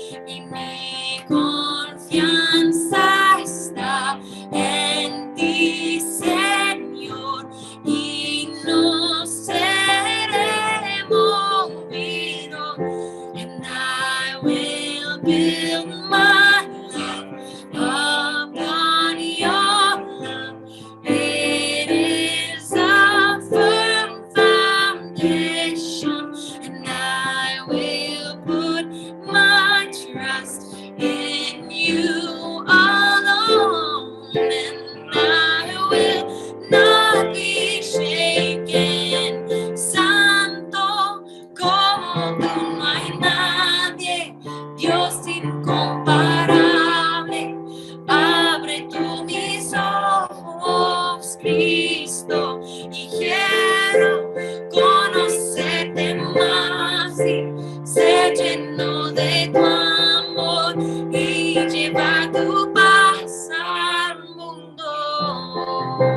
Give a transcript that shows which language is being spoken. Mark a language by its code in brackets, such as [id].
[es] y mi confianza está en ti, Señor, y no seré movido, [en] and I will build my life upon your love. It is a firm foundation, and I will put my trust in you alone, and I will not be shaken. [es] Santo, como tú no hay nadie, Dios incomparable. Abre tú mis ojos, Cristo, y quiero conocerte más y ser lleno de tu amor y llevar tu paz al mundo.